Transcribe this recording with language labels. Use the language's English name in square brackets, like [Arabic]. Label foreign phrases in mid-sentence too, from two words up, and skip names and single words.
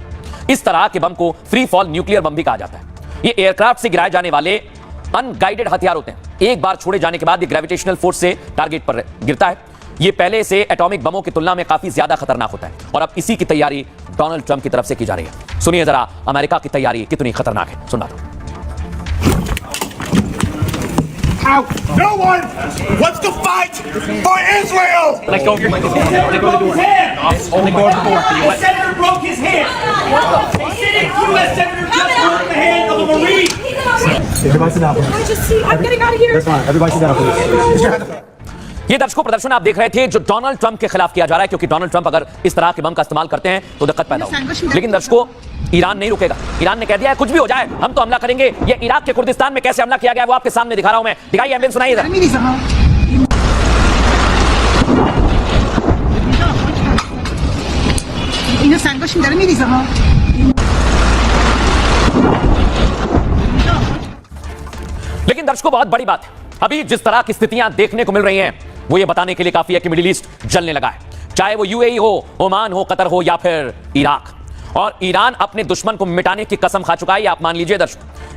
[Hindi] इस तरह के बम को [English] free fall nuclear bomb [Hindi] भी कहा जाता है। ये एयरक्राफ्ट से गिराए जाने वाले अनगाइडेड हथियार होते हैं। एक बार छोड़े जाने के बाद ये [English] gravitational force [Hindi] से टारगेट पर गिरता है। ये पहले से एटॉमिक बमों की तुलना में काफी ज्यादा खतरनाक होता है, और अब इसी की तैयारी डोनाल्ड ट्रंप की तरफ से की जा रही है। सुनिए जरा अमेरिका की तैयारी कितनी खतरनाक है, सुना दो। [English] No one wants to fight for Israel! Let go of your microphone. Let go of the door. Only go of the door. The senator broke his hand. A sitting U.S. senator just broke the hand of a Marine. Everybody sit down, please. I'm getting out of here. That's fine. Everybody sit down, please. [Hindi] ये दर्शकों प्रदर्शन आप देख रहे थे जो डोनाल्ड ट्रंप के खिलाफ किया जा रहा है, क्योंकि डोनाल्ड ट्रंप अगर इस तरह के बम का इस्तेमाल करते हैं तो दिक्कत पैदा होगी। लेकिन दर्शकों, ईरान नहीं रुकेगा। ईरान ने कह दिया है कुछ भी हो जाए हम तो हमला करेंगे। ये इराक के कुर्दिस्तान में कैसे हमला किया गया है वो आपके सामने दिखा रहा हूं मैं। दिखाइए एम्बुलेंस, सुनाइए जरा। [Persian] اینو سنگاشون داره میریزه ها. [Hindi] लेकिन दर्शकों बहुत बड़ी बात है, अभी जिस तरह की स्थितियां देखने को मिल रही हैं वो ये बताने के लिए काफी है कि मिडिल ईस्ट जलने लगा है। चाहे वो यूएई हो, ओमान हो, कतर हो या फिर इराक। और ईरान अपने दुश्मन को मिटाने की कसम खा चुका है, आप मान लीजिए दर्शकों।